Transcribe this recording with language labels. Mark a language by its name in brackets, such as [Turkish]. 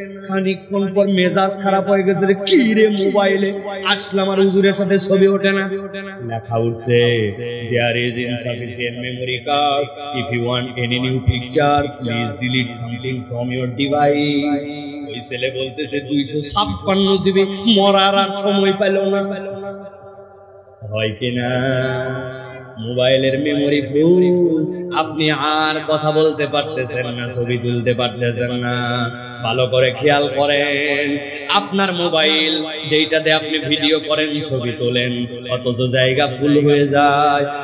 [Bangla] খানিকক্ষণ পর মেজাজ খারাপ হয়ে গেছে, কি রে মোবাইলে আসলাম আর হুজুরের সাথে ছবি ওঠে না। লেখা উঠছে [English] there is insufficient memory card, if you want any new picture please delete something from your device। [Bangla] ওই ছেলে বলতেছে 256 জিবি, মরার আর সময় পেল না। হয় কিনা? মোবাইলের মেমোরি ফুল, আপনি আর কথা বলতে পারতেছেন না, ছবি তুলতে পারতেছেন না। ভালো করে খেয়াল করেন, আপনার মোবাইল যেইটাতে আপনি ভিডিও করেন, ছবি তোলেন, অথচ জায়গা ফুল হয়ে যায়।